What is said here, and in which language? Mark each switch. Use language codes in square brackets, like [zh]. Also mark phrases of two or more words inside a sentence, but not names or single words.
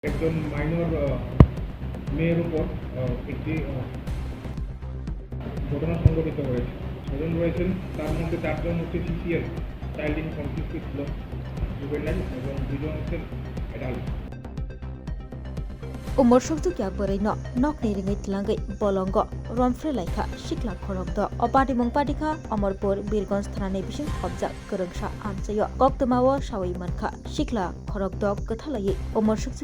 [bn] একজন মাইনর মেয়ের উপর একটি ঘটনা সংঘটিত হয়েছে। ৬ জন রয়েছেন, তার মধ্যে ৪ জন হচ্ছে [en] CCL child in conflict with law juvenile [bn] এবং ২ জন হচ্ছেন অ্যাডাল্ট। [trp] Umur shuktu kya borai no nok ni ringai tlangai bolongo romfre laika shikla khorok do opati mungpati kha Amarpur Birgonj thana ni bising objak kerengsa amsayo koktamawo shawai mankha shikla khorok do kathalai umur shuktu